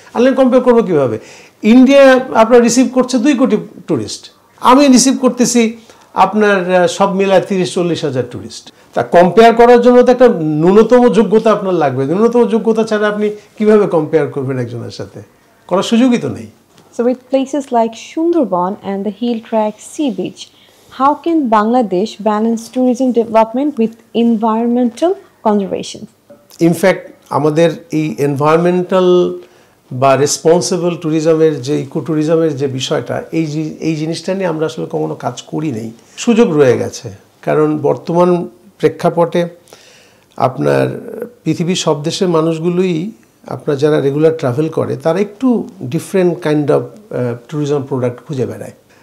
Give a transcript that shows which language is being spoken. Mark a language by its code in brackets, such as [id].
[bn] আমি কম্পেয়ার করবো কীভাবে? ইন্ডিয়া আপনার রিসিভ করছে 2 কোটি ট্যুরিস্ট, আমি রিসিভ করতেছি আপনার সব মিলায় 30-40 হাজার ট্যুরিস্ট। তা কম্পেয়ার করার জন্য তো একটা ন্যূনতম যোগ্যতা আপনার লাগবে। ন্যূনতম যোগ্যতা ছাড়া আপনি কিভাবে কম্পেয়ার করবেন একজনের সাথে? করার সুযোগই তো নেই। [en] So with places like Sundarban and the Heel Track Sea Beach, how can Bangladesh balance tourism development with environmental conservation? [bn] In fact আমাদের এই এনভায়রনমেন্টাল বা রেসপন্সিবল ট্যুরিজমের যে ইকো ট্যুরিজমের যে বিষয়টা, এই জিনিসটা নিয়ে আমরা আসলে কখনো কাজ করি নেই। সুযোগ রয়ে গেছে, কারণ বর্তমান প্রেক্ষাপটে আপনার পৃথিবীর সব দেশের মানুষগুলোই আপনার যারা রেগুলার ট্রাভেল করে তারা একটু different kind of tourism product খুঁজে বেড়ায়।